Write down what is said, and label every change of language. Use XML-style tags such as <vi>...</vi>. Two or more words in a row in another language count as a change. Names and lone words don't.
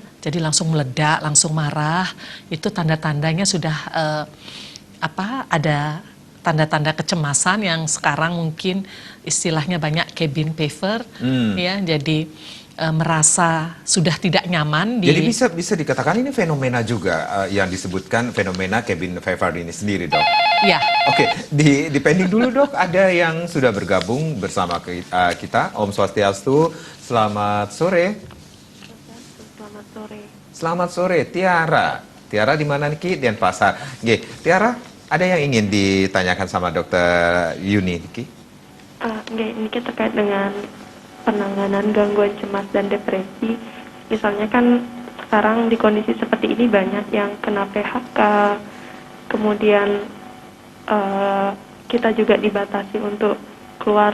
<id>Jadi langsung meledak, langsung marah. Itu tanda-tandanya sudah ada tanda-tanda kecemasan yang sekarang mungkin istilahnya banyak</id> <en>cabin fever,</en> <id>ya. Jadi merasa sudah tidak nyaman. Jadi bisa dikatakan ini fenomena juga yang disebutkan fenomena</id> <en>cabin fever</en> <id>ini sendiri, Dok. Ya. Oke, depending dulu, Dok. Ada yang sudah bergabung bersama kita.</id> <ban>Om Swastiastu,</ban> <id>selamat sore. Selamat sore. Selamat sore, Tiara. Tiara di mana nih, Denpasar. Nggih, Tiara, ada yang ingin ditanyakan sama Dokter Yuni, Ki? Ini terkait dengan penanganan gangguan cemas dan depresi. Misalnya kan sekarang di kondisi seperti ini banyak yang kena PHK, kemudian kita juga dibatasi untuk keluar.</id>